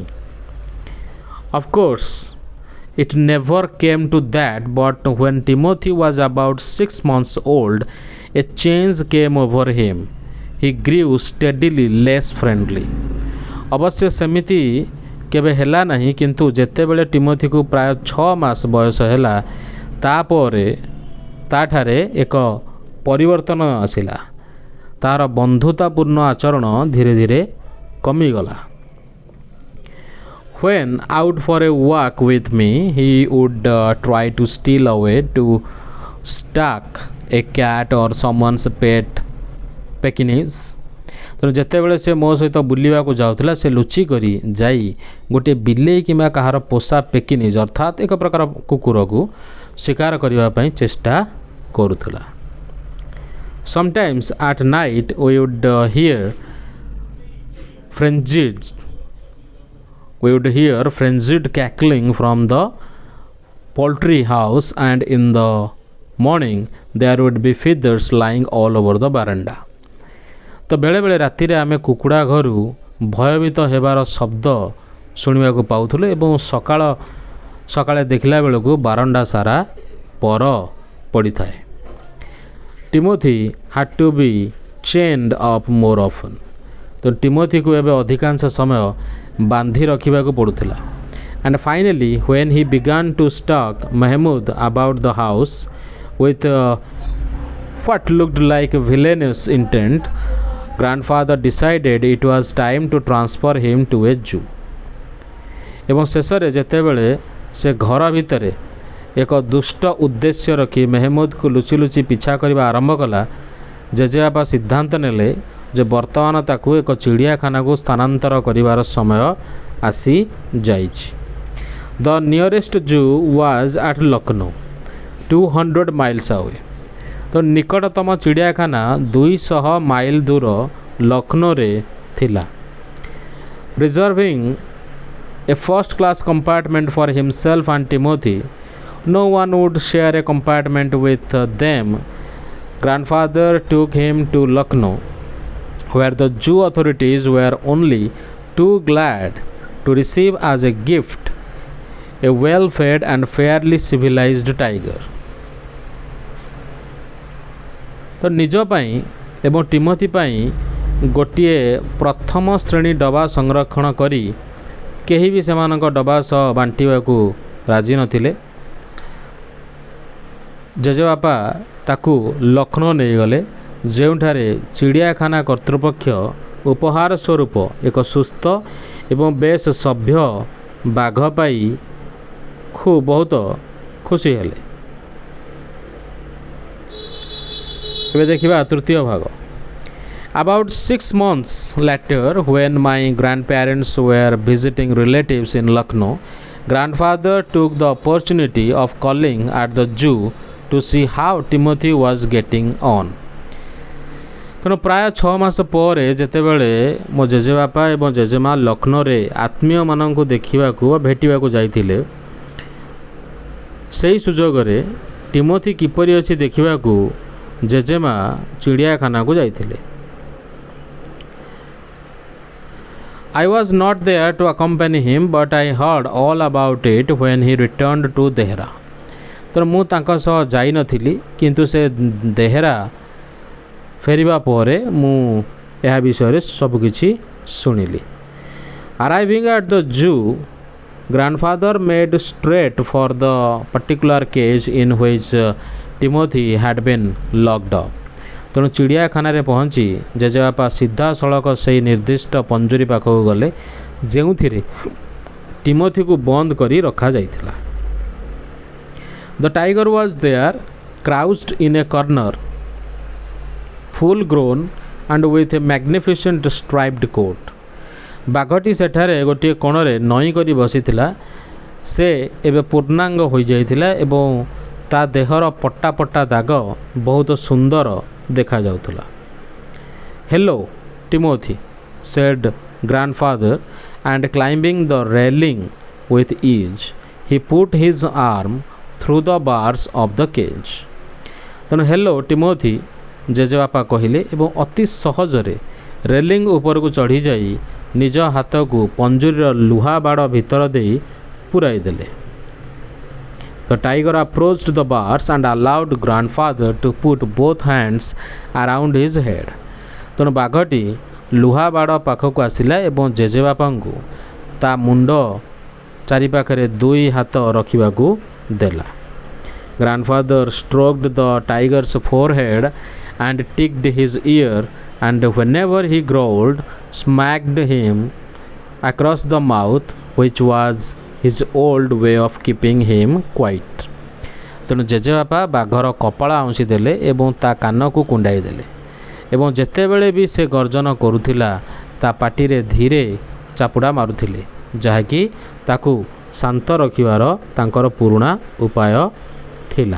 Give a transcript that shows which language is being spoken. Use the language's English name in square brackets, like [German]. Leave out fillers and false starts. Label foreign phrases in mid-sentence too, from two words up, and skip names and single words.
[English] Of course, it never came to that, but when Timothy was about 6 months old, a change came over him। He grew steadily less friendly। [Odia] ଅବଶ୍ୟ ସେମିତି କେବେ ହେଲା ନାହିଁ, କିନ୍ତୁ ଯେତେବେଳେ ଟିମୋଥିକୁ ପ୍ରାୟ 6 ମାସ ବୟସ ହେଲା ତାପରେ ତାଠାରେ ଏକ ପରିବର୍ତ୍ତନ ଆସିଲା। ତାର ବନ୍ଧୁତାପୂର୍ଣ୍ଣ ଆଚରଣ ଧୀରେ ଧୀରେ କମିଗଲା। [English] When out for a walk with me, he would try to steal away to stalk a cat or someone's pet Pekingese। [Odia] ତେଣୁ ଯେତେବେଳେ ସେ ମୋ ସହିତ ବୁଲିବାକୁ ଯାଉଥିଲା ସେ ଲୁଚି କରି ଯାଇ ଗୋଟିଏ ବିଲେଇ କିମ୍ବା କାହାର ପୋଷା ପେକିନିଜ୍ ଅର୍ଥାତ୍ ଏକ ପ୍ରକାର କୁକୁରକୁ ଶିକାର କରିବା ପାଇଁ ଚେଷ୍ଟା କରୁଥିଲା। [English] Sometimes at night we would hear frenzied cackling from the poultry house, and in the morning there would be feathers lying all over the veranda। [Odia] ତ ବେଳେବେଳେ ରାତିରେ ଆମେ କୁକୁଡ଼ା ଘରୁ ଭୟଭୀତ ହେବାର ଶବ୍ଦ ଶୁଣିବାକୁ ପାଉଥିଲୁ ଏବଂ ସକାଳେ ଦେଖିଲା ବେଳକୁ ବାରଣ୍ଡା ସାରା ପର ପଡ଼ିଥାଏ। [English] ଟିମୋଥି had to be chained up more often। [Odia] ତ ଟିମୋଥିକୁ ଏବେ ଅଧିକାଂଶ ସମୟ ବାନ୍ଧି ରଖିବାକୁ ପଡ଼ୁଥିଲା। [English] And finally, when he began to stalk Mahmud about the house with what looked like villainous intent, grandfather decided it was time to transfer him to a zoo। [Odia] ଏବଂ ଶେଷରେ ଯେତେବେଳେ ସେ ଘର ଭିତରେ ଏକ ଦୁଷ୍ଟ ଉଦ୍ଦେଶ୍ୟ ରଖି ମେହମୁଦକୁ ଲୁଚି ଲୁଚି ପିଛା କରିବା ଆରମ୍ଭ କଲା, ଜେଜେବାପା ସିଦ୍ଧାନ୍ତ ନେଲେ ଯେ ବର୍ତ୍ତମାନ ତାକୁ ଏକ ଚିଡ଼ିଆଖାନାକୁ ସ୍ଥାନାନ୍ତର କରିବାର ସମୟ ଆସିଯାଇଛି। [English] The nearest zoo was at Lucknow, 200 miles away। [Odia] ତ ନିକଟତମ ଚିଡ଼ିଆଖାନା 200 ମାଇଲ ଦୂର ଲକ୍ଷ୍ନୌରେ ଥିଲା। [English] Reserving a first class compartment for himself and Timothy, no one would share a compartment with them। Grandfather took him to Lucknow, where the zoo authorities were only too glad to receive as a gift a well-fed and fairly civilized tiger। [Odia] ତ ନିଜ ପାଇଁ ଏବଂ ଟିମୋଥି ପାଇଁ ଗୋଟିଏ ପ୍ରଥମ ଶ୍ରେଣୀ ଡବା ସଂରକ୍ଷଣ କରି କେହି ବି ସେମାନଙ୍କ ଡବା ସହ ବାଣ୍ଟିବାକୁ ରାଜି ନଥିଲେ। ଜେଜେବାପା ତାକୁ ଲକ୍ଷ୍ନୌ ନେଇଗଲେ, ଯେଉଁଠାରେ ଚିଡ଼ିଆଖାନା କର୍ତ୍ତୃପକ୍ଷ ଉପହାର ସ୍ୱରୂପ ଏକ ସୁସ୍ଥ ଏବଂ ବେଶ ସଭ୍ୟ ବାଘ ପାଇ ବହୁତ ଖୁସି ହେଲେ। ଏବେ ଦେଖିବା ତୃତୀୟ ଭାଗ। [English] About 6 months later, when my grandparents were visiting relatives in Lucknow, grandfather took the opportunity of calling at the zoo to see how Timothy was getting on। [Odia] ତେଣୁ ପ୍ରାୟ 6 ମାସ ପରେ ଯେତେବେଳେ ମୋ ଜେଜେବାପା ଏବଂ ଜେଜେମା ଲକ୍ଷ୍ନୌରେ ଆତ୍ମୀୟମାନଙ୍କୁ ଦେଖିବାକୁ ବା ଭେଟିବାକୁ ଯାଇଥିଲେ, ସେହି ସୁଯୋଗରେ ଟିମୋଥି କିପରି ଅଛି ଦେଖିବାକୁ ଜେଜେମା ଚିଡ଼ିଆଖାନାକୁ ଯାଇଥିଲେ। [English] I was not there to accompany him, but I heard all about it when he returned to Dehra. [Odia] ତ ମୁଁ ତାଙ୍କ ସହ ଯାଇନଥିଲି, କିନ୍ତୁ ସେ ଦେହେରା ଫେରିବା ପରେ ମୁଁ ଏହା ବିଷୟରେ ସବୁକିଛି ଶୁଣିଲି। [English] Arriving at the zoo, grandfather made straight for the particular cage in which Timothy had been locked up. [Odia] ତେଣୁ ଚିଡ଼ିଆଖାନାରେ ପହଞ୍ଚି ଜେଜେବାପା ସିଧାସଳଖ ସେହି ନିର୍ଦ୍ଦିଷ୍ଟ ପଞ୍ଜୁରୀ ପାଖକୁ ଗଲେ ଯେଉଁଥିରେ ଟିମୋଥିକୁ ବନ୍ଦ କରି ରଖାଯାଇଥିଲା। [English] The tiger was there, crouched in a corner, full grown and with a magnificent striped coat. [Odia] ବାଘଟି ସେଠାରେ ଗୋଟିଏ କୋଣରେ ନଇଁ କରି ବସିଥିଲା। ସେ ଏବେ ପୂର୍ଣ୍ଣାଙ୍ଗ ହୋଇଯାଇଥିଲା ଏବଂ ତା ଦେହର ପଟ୍ଟା ପଟ୍ଟା ଦାଗ ବହୁତ ସୁନ୍ଦର ଦେଖାଯାଉଥିଲା। [English] Hello, Timothy, said grandfather, and climbing the railing with ease, he put his arm through the bars of the cage. [Odia] ତେଣୁ ହେଲୋ ଟିମୋଥି ଜେଜେବାପା କହିଲେ ଏବଂ ଅତି ସହଜରେ ରେଲିଂ ଉପରକୁ ଚଢ଼ିଯାଇ ନିଜ ହାତକୁ ପଞ୍ଜୁରୀର ଲୁହା ବାଡ଼ ଭିତର ଦେଇ ପୁରାଇ ଦେଲେ। [English] The tiger approached the bars and allowed grandfather to put both hands around his head. [Odia] ତେଣୁ ବାଘଟି ଲୁହା ବାଡ଼ ପାଖକୁ ଆସିଲା ଏବଂ ଜେଜେବାପାଙ୍କୁ ତା ମୁଣ୍ଡ ଚାରିପାଖରେ ଦୁଇ ହାତ ରଖିବାକୁ ଦେଲା। [English] Grandfather stroked the tiger's forehead and ticked his ear, and whenever he growled, smacked him across the mouth, which was his old way of keeping him quiet. [Odia] ତେଣୁ ଜେଜେବାପା ବାଘର କପାଳ ଆଉଁସି ଦେଲେ ଏବଂ ତା କାନକୁ କୁଣ୍ଡାଇ ଦେଲେ ଏବଂ ଯେତେବେଳେ ବି ସେ ଗର୍ଜନ କରୁଥିଲା ତା ପାଟିରେ ଧୀରେ ଚାପୁଡ଼ା ମାରୁଥିଲେ, ଯାହାକି ତାକୁ ଶାନ୍ତ ରଖିବାର ତାଙ୍କର ପୁରୁଣା ଉପାୟ ଥିଲା।